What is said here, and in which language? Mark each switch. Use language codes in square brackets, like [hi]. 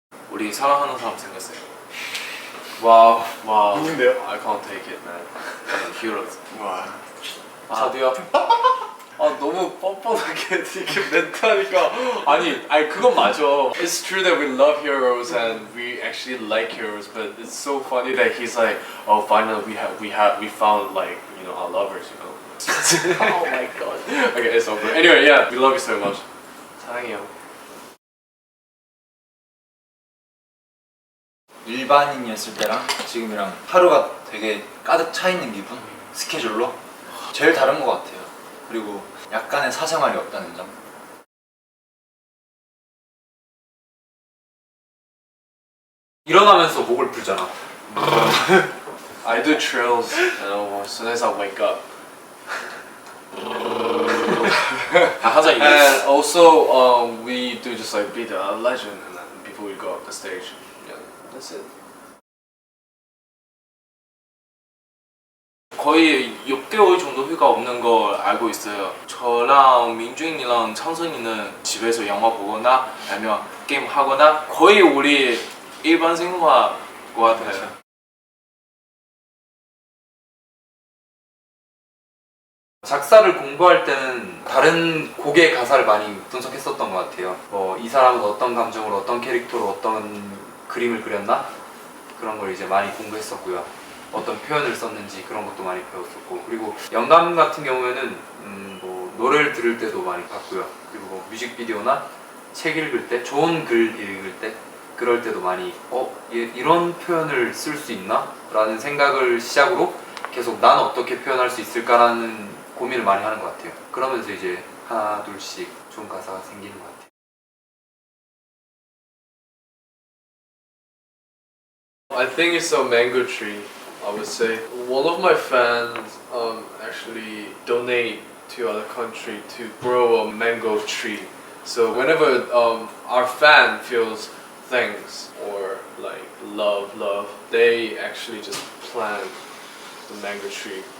[ko] 우리 사랑하는 사람 생겼어요. 와우 와우. 누군데요? [en] I can't take it, man. 히어로즈. 와. [ko] 저도요. 아 너무 뻔뻔하게 이렇게 멘트하니까 아니 그건 맞아. [en] It's true that we love heroes and we actually like heroes, but it's so funny that he's like, oh, finally we found like our lovers, oh my god. Okay, it's over. Anyway, yeah, we love you so much. [ko] 사랑해요. 일반인이었을 때랑 지금이랑 하루가 되게 가득 차 있는 기분? 스케줄로? 제일 다른 것 같아요. 그리고 약간의 사생활이 없다는 점. 일어나면서 목을 풀잖아. [en] I do trills, as soon as I wake up. [ko] 항상 이거. [en] And also, we do just like beat a legend and then before we go up the stage. Yeah, that's it. [ko] 거의 6개월 정도 휴가 없는 걸 알고 있어요. 저랑 민준이랑 창선이는 집에서 영화 보거나 아니면 게임 하거나 거의 우리 일반 생활 것 같아요. 작사를 공부할 때는 다른 곡의 가사를 많이 분석했었던 것 같아요. 뭐 이 사람은 어떤 감정으로 어떤 캐릭터로 어떤 그림을 그렸나? 그런 걸 이제 많이 공부했었고요. 어떤 표현을 썼는지 그런 것도 많이 배웠었고, 그리고 영감 같은 경우에는 뭐 노래를 들을 때도 많이 봤고요. 그리고 뭐 뮤직비디오나 책 읽을 때, 좋은 글 읽을 때 그럴 때도 많이 이런 표현을 쓸 수 있나? 라는 생각을 시작으로 계속 난 어떻게 표현할 수 있을까라는 고민을 많이 하는 것 같아요. 그러면서 이제 하나 둘씩 좋은 가사가 생기는 것 같아요. [en] I think it's a mango tree, I would say. One of my fans actually donate to other country to grow a mango tree. So whenever our fan feels thanks or like love, they actually just plant the mango tree.